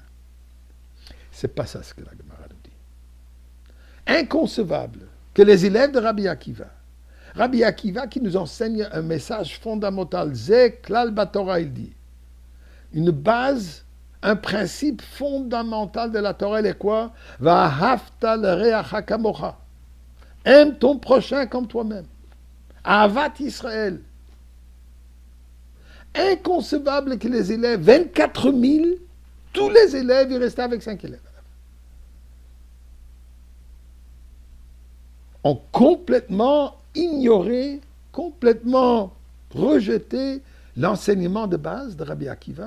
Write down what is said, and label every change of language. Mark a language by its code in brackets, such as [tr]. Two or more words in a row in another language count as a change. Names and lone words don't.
[fr] C'est pas ça ce que la Gemara nous dit. Inconcevable que les élèves de Rabbi Akiva qui nous enseigne un message fondamental, [he] זה כלל בתורה, [fr] il dit, une base, un principe fondamental de la Torah, est quoi? [he] ואהבת לרעך כמוך. [fr] Aime ton prochain comme toi-même. [he] אהבת ישראל. [fr] Inconcevable que les élèves, 24 000, tous les élèves, ils restaient avec 5 élèves. Ont complètement ignoré, complètement rejeté l'enseignement de base de Rabbi Akiva.